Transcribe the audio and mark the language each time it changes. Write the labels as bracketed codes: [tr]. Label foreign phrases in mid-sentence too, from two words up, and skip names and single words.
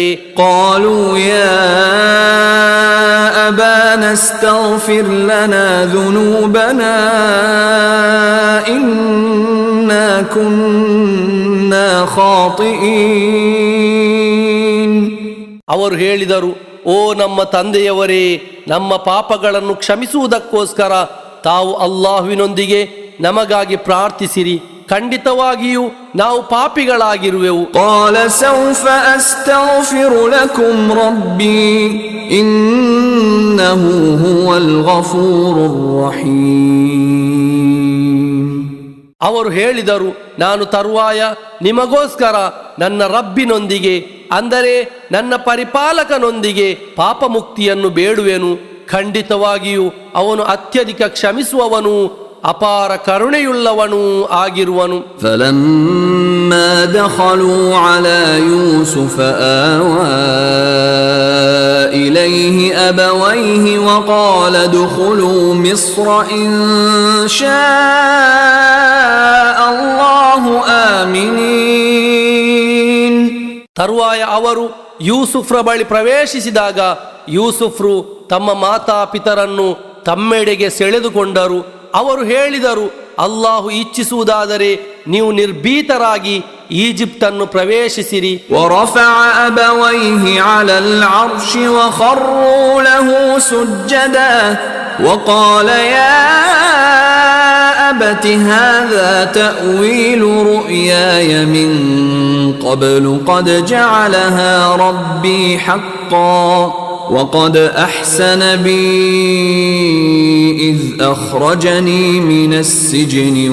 [ar] قالوا يا أبانا استغفر لنا ذنوبنا إنا كنا خاطئين. [kn] ಅವರು ಹೇಳಿದರು, ಓ ನಮ್ಮ ತಂದೆಯವರೇ, ನಮ್ಮ ಪಾಪಗಳನ್ನು ಕ್ಷಮಿಸುವುದಕ್ಕೋಸ್ಕರ ತಾವು ಅಲ್ಲಾಹುವಿನೊಂದಿಗೆ ನಮಗಾಗಿ ಪ್ರಾರ್ಥಿಸಿರಿ, ಖಂಡಿತವಾಗಿಯೂ ನಾವು ಪಾಪಿಗಳಾಗಿರುವೆವು. [ar] قال سوف أستغفر لكم ربي إنه هو الغفور الرحيم. [kn] ಅವರು ಹೇಳಿದರು, ನಾನು ತರುವಾಯ ನಿಮಗೋಸ್ಕರ ನನ್ನ ರಬ್ಬಿನೊಂದಿಗೆ, ಅಂದರೆ ನನ್ನ ಪರಿಪಾಲಕನೊಂದಿಗೆ ಪಾಪ ಮುಕ್ತಿಯನ್ನು ಬೇಡುವೆನು, ಖಂಡಿತವಾಗಿಯೂ ಅವನು ಅತ್ಯಧಿಕ ಕ್ಷಮಿಸುವವನು ಅಪಾರ ಕರುಣೆಯುಳ್ಳವನೂ ಆಗಿರುವನು. [ar] فلما دخلوا على يوسف آوى إليه أبويه وقال ادخلوا مصر إن شاء الله آمنين. [kn] ತರುವಾಯ ಅವರು ಯೂಸುಫ್ರ ಬಳಿ ಪ್ರವೇಶಿಸಿದಾಗ ಯೂಸುಫ್ರು ತಮ್ಮ ಮಾತಾಪಿತರನ್ನು ತಮ್ಮೆಡೆಗೆ ಸೆಳೆದುಕೊಂಡರು. ಅವರು ಹೇಳಿದರು, ಅಲ್ಲಾಹು ಇಚ್ಛಿಸುವುದಾದರೆ ನೀವು ನಿರ್ಭೀತರಾಗಿ ಈಜಿಪ್ಟನ್ನು ಪ್ರವೇಶಿಸಿರಿ. [ar] ورفع أبويه على العرش وخروا له سجدا وقال يا أبت هذا تأويل رؤياي من قبل قد جعلها ربي حقا وقد أحسن بي إذ أخرجني من السجن